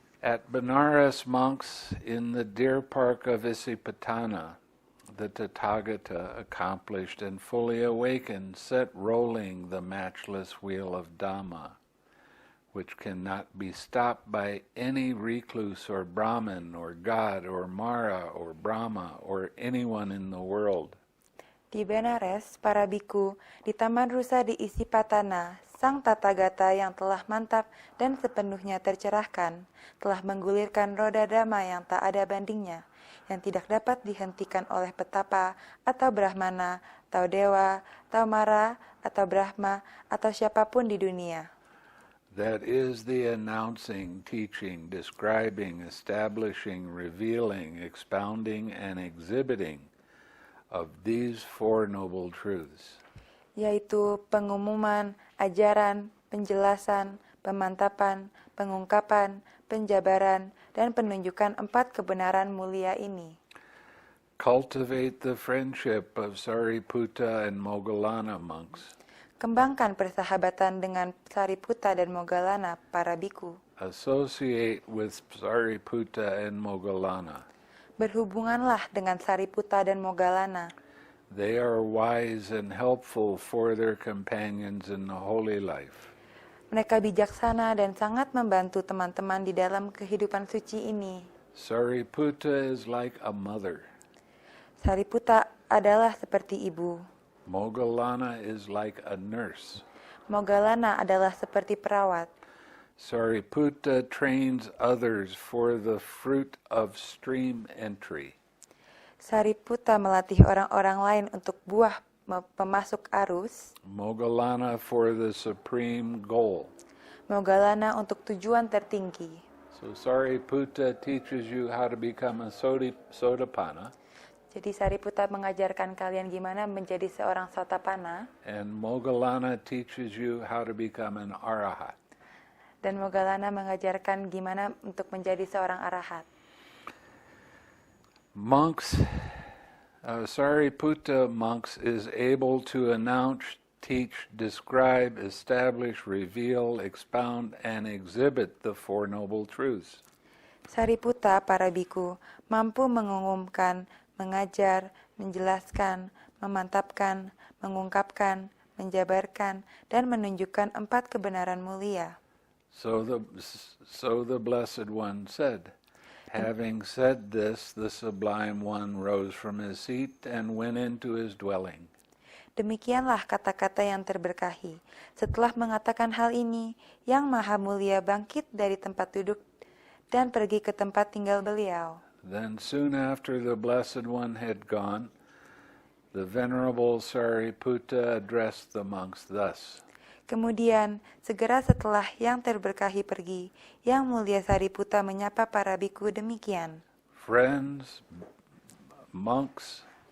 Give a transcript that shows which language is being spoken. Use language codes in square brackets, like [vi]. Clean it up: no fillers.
[en] At Benares, monks in the deer park of Isipatana, the Tathagata, accomplished and fully awakened, set rolling the matchless wheel of Dhamma, which cannot be stopped by any recluse or Brahmin or God or Mara or Brahma or anyone in the world. [id] Di Benares, para biku di Taman Rusa di Isipatana, Sang Tathagata yang telah mantap dan sepenuhnya tercerahkan, telah menggulirkan roda Dhamma yang tak ada bandingnya, yang tidak dapat dihentikan oleh petapa atau Brahmana, atau Dewa, atau Mara, atau Brahma, atau siapapun di dunia. [en] That is the announcing, teaching, describing, establishing, revealing, expounding, and exhibiting of these 4 noble truths. [id] Yaitu pengumuman, ajaran, penjelasan, pemantapan, pengungkapan, penjabaran, dan penunjukan 4 kebenaran mulia ini. [en] Cultivate the friendship of Sariputta and Moggallana monks. [id] Kembangkan persahabatan dengan Sariputta dan Moggallana, para biku. [en] Associate with Sariputta and Moggallana. [id] Berhubunganlah dengan Sariputta dan Moggallana. [en] They are wise and helpful for their companions in the holy life. [id] Mereka bijaksana dan sangat membantu teman-teman di dalam kehidupan suci ini. [en] Sariputta is like a mother. [id] Sariputta adalah seperti ibu. [en] Moggallana is like a nurse. [id] Moggallana adalah seperti perawat. [en] Sariputta trains others for the fruit of stream entry. [id] Sariputta melatih orang-orang lain untuk buah pemasuk arus. [en] Moggallana for the supreme goal. [id] Moggallana untuk tujuan tertinggi. [en] So Sariputta teaches you how to become a Sotapanna, [id] Jadi Sariputta mengajarkan kalian gimana menjadi seorang Sotapanna, [en] and Moggallana teaches you how to become an Arahat. [id] dan Moggallana mengajarkan gimana untuk menjadi seorang arahat. [en] Monks, Sariputta monks is able to announce, teach, describe, establish, reveal, expound, and exhibit the Four Noble Truths. [id] Sariputta, para biku, mampu mengumumkan, mengajar, menjelaskan, memantapkan, mengungkapkan, menjabarkan, dan menunjukkan 4 kebenaran mulia. [en] So the Blessed One said, having said this, the Sublime One rose from his seat and went into his dwelling. [id] Demikianlah kata-kata yang terberkahi. Setelah mengatakan hal ini, Yang Maha Mulia bangkit dari tempat duduk dan pergi ke tempat tinggal beliau. [en] Then soon after the Blessed One had gone, the Venerable Sariputta addressed the monks thus. [id] Kemudian, segera setelah Yang terberkahi pergi, Yang Mulia Sariputta menyapa para biku demikian. [en] Friends, monks,